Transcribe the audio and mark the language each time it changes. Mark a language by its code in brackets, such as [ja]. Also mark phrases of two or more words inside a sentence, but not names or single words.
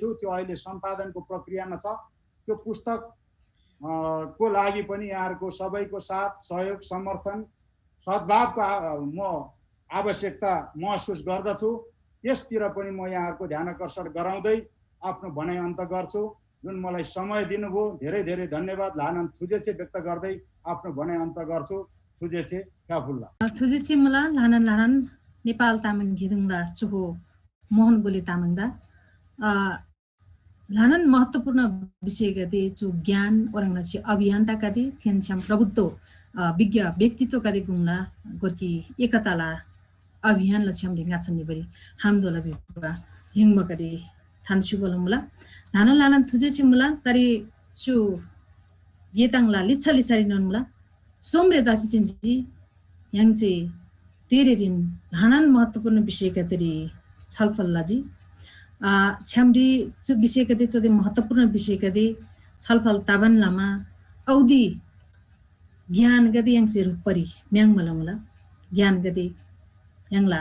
[ne] त्यो अहिले सम्पादनको प्रक्रियामा छ। त्यो पुस्तक को लागि पनि यहाँहरूको सबैको साथ, सहयोग, समर्थन, सद्भावको म आवश्यकता महसुस गर्दछु। यसतिर पनि म यहाँहरूको ध्यान आकर्षण गराउँदै आफ्नो भनाइ अन्त गर्छु। जुन मलाई समय दिनुभयो, धेरै धेरै धन्यवाद। [tmg] लानन थुजेछे [ne] व्यक्त गर्दै आफ्नो भनाइ अन्त गर्छु। [tmg] थुजेछे फ्याफुल्ला थुजेछे मला लानन नेपाल तामाङ घिदुङला चुहो मोहन गोले तामाङदा लानन [ne] महत्त्वपूर्ण विषय [tmg] गदे जो ज्ञान ओरंगनाची अभियन्ता कदे थेन्स्याम [ne] प्रबुद्ध विज्ञ व्यक्तित्व [tmg] कदे गुङला गोर्की एकताला अभियान लछ्याम ढिंगा छन्ने बरी हामदोला बिबा हिङम कदे थान्सु बोलमुला लानन थुजेछे मुला तरी चु गेताङला लिच्छा लिच्छारी नमुला सोमरे दासी चिन्जी याङसे तेरे दिन लानन [ne] महत्त्वपूर्ण विषय [tmg] कतरी छलफल लाजी छ्यामडी चु विषय कदे चोदे [ne] महत्त्वपूर्ण विषय [tmg] कदे छलफल ताबन लामा औदी ज्ञान गदे याङसे रुपरी म्याङ मलमुला ज्ञान गदे याङला